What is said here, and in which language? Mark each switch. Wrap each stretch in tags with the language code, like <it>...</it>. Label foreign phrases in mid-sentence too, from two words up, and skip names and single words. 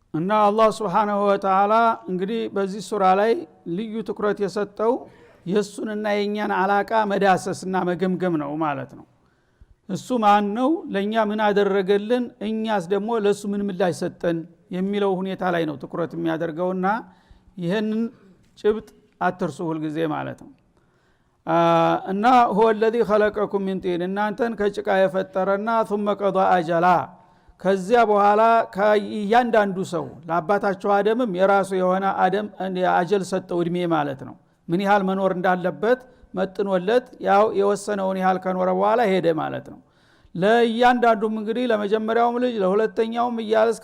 <am>እና አላህ</am> <ar>سبحانه وتعالى</ar> <am>እንግዲህ በዚህ ሱራ ላይ ልዩ ትኩረት የሰጠው የሱንና የኛን አላቃ መዳሰስና መገምገም ነው ማለት ነው። እሱ ማን ነው? ለኛ ምን አደረገልን? እኛስ ደግሞ ለሱ ምን ምላሽ ሰጠን የሚለው ሁኔታ ላይ ነው ትኩረት የሚያደርገውና ይሄንን ጭብጥ አትርሱ ሁሉ ጊዜ ማለት ነው። እና</am> <ar>هو الذي خلقكم من طين</ar> <am>እናንተን ከጭቃ የፈጠረና</am> <ar>ثم قضى اجلا</ar> <am>ከዚያ በኋላ ከእያንዳንዱ ሰው ለአባታቸው አደምም የራሱ የሆነ አደም አጀል ሰጠው እድሜ ማለት ነው። ምን ያህል መኖር እንዳለበት መጥኖለት ያው የወሰነውን ያህል ከኖረ በኋላ ሄደ ማለት ነው። ለእያንዳንዱም እንግዲህ ለመጀመሪያውም ልጅ ለሁለተኛውም እያለ እስከ</am>